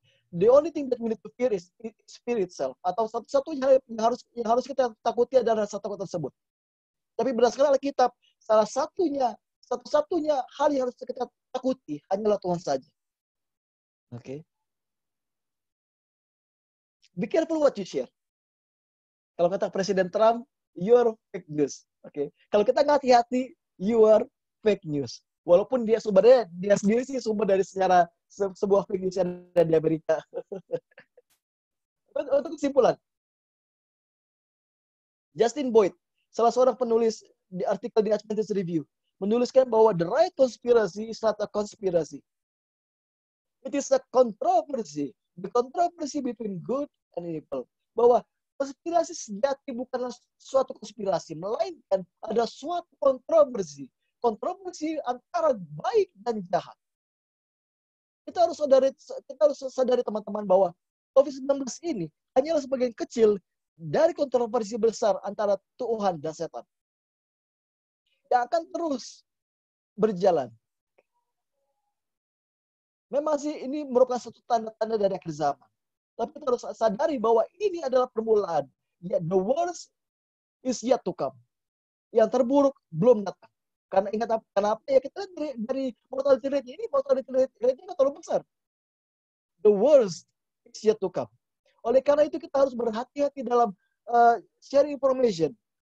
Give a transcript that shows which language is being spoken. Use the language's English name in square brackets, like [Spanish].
[English] The only thing that we need to fear is fear itself. [Indonesian] Atau satu-satunya yang harus kita takuti adalah rasa takut tersebut. Tapi berdasarkan Alkitab, satu-satunya hal yang harus kita takuti hanyalah Tuhan saja. Oke. [English] Be careful what you share. [Indonesian] Kalau kata Presiden Trump, [English] you are fake news. [Indonesian] Oke. Kalau kita nggak hati-hati, [English] you are fake news. [Indonesian] Walaupun dia sendiri sih sumber dari sebuah fake news yang ada di Amerika. Untuk kesimpulan, Justin Boyd, salah seorang penulis di artikel di Adventist Review, menuliskan bahwa [English] the right conspiracy is not a conspiracy. It is a controversy. The controversy between good and evil. [Indonesian] Bahwa konspirasi sejati bukanlah suatu konspirasi, melainkan ada suatu kontroversi. Kontroversi antara baik dan jahat. Kita harus sadari teman-teman bahwa COVID-19 ini hanyalah sebagian kecil dari kontroversi besar antara Tuhan dan setan. Yang akan terus berjalan. Memang sih ini merupakan satu tanda-tanda dari akhir zaman. Tapi kita harus sadari bahwa ini adalah permulaan. [English] Ya, the worst is yet to come. [Indonesian] Yang terburuk belum datang. Karena ingat kenapa? Ya kita lihat dari mortality rate ini, mortality rate-nya terlalu besar. [English] The worst is yet to come. [Indonesian] Oleh karena itu kita harus berhati-hati dalam sharing information.